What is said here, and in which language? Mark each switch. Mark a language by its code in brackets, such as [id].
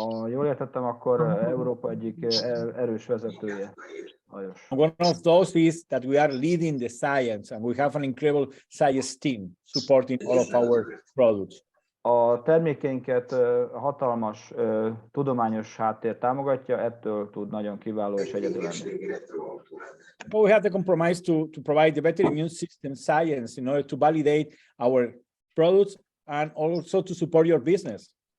[hu] Jól értettem, akkor Európa egyik erős vezetője. [en] One of those is that we are leading the science and we have an incredible science team supporting all of our products. [hu] A termékeinket hatalmas tudományos háttér támogatja, ettől tud nagyon kiváló és egyedi lenni. [en] But we have the compromise to provide the better immune system science in order to validate our products and also to support your business.